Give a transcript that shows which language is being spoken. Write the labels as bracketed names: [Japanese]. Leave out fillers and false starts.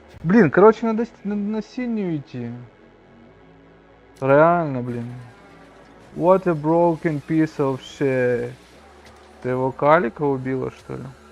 [Russian] Блин, короче, надо на синюю идти. Реально, блин. [English] What a broken piece of shit. [Russian] Ты его калика убила, что ли?